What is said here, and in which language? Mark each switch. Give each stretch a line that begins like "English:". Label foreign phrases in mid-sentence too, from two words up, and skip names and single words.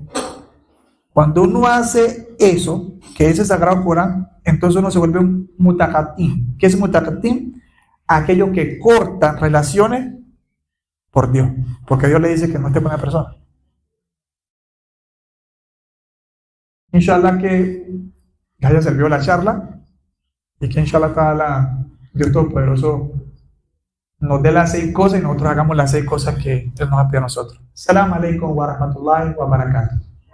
Spanish: Cuando uno hace eso, que es el Sagrado Corán, entonces uno se vuelve un mutaqatim. ¿Qué es mutaqatim? Aquellos que cortan relaciones por Dios, porque Dios le dice que no esté con la persona. Inshallah que haya servido la charla y que
Arabic: إن شاء الله تعالى
Spanish: Dios Todopoderoso nos dé las 6 cosas y nosotros hagamos las 6 cosas que Él nos ha pedido a nosotros.
Arabic: Assalamu alaikum wa rahmatullahi wa barakatuh.